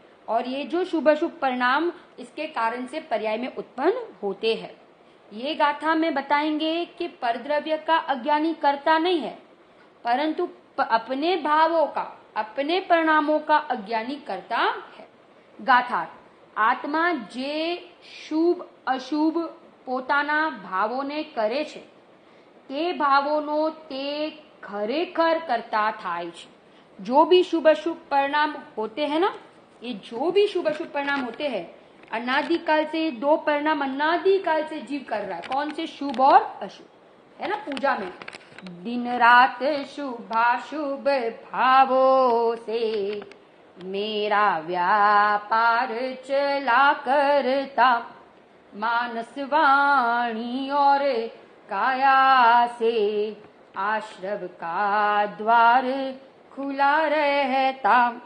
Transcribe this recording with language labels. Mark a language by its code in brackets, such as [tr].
[hi] और ये जो शुभ अशुभ परिणाम इसके कारण से पर्याय में उत्पन्न होते हैं. ये गाथा में बताएंगे कि परद्रव्य का अज्ञानी करता नहीं है, परंतु अपने भावों का, अपने परिणामों का अज्ञानी करता है. [gu] गाथा, आत्मा जे शुभ अशुभ પોતાના ભાવોને કરે છે તે ભાવોનો તે ખરેખર કરતા થાય છે. [hi] जो भी शुभ अशुभ परिणाम होते हैं ना, ये जो भी शुभ अशुभ परिणाम होते हैं, अनादिकाल से दो परिणाम अनादिकाल से जीव कर रहा है. कौन से? शुभ और अशुभ, है ना. पूजा में दिन रात शुभाशुभ भावों से मेरा व्यापार चला करता, मानस वाणी और काया से आश्रव का द्वार खुला रहता.